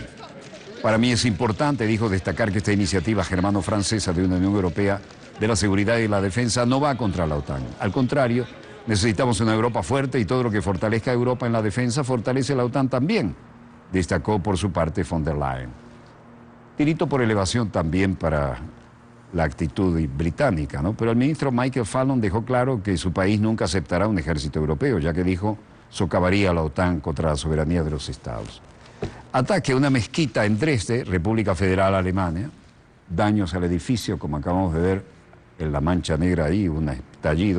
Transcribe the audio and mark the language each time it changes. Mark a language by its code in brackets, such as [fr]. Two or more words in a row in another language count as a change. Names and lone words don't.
[es] Para mí es importante, dijo, destacar que esta iniciativa germano-francesa de una Unión Europea de la seguridad y la defensa no va contra la OTAN. Al contrario, necesitamos una Europa fuerte y todo lo que fortalezca a Europa en la defensa fortalece a la OTAN también, destacó por su parte von der Leyen. Tirito por elevación también para la actitud británica, ¿no? Pero el ministro Michael Fallon dejó claro que su país nunca aceptará un ejército europeo, ya que dijo socavaría a la OTAN contra la soberanía de los estados. Ataque a una mezquita en Dresde, República Federal Alemania, daños al edificio, como acabamos de ver en la mancha negra ahí, un estallido.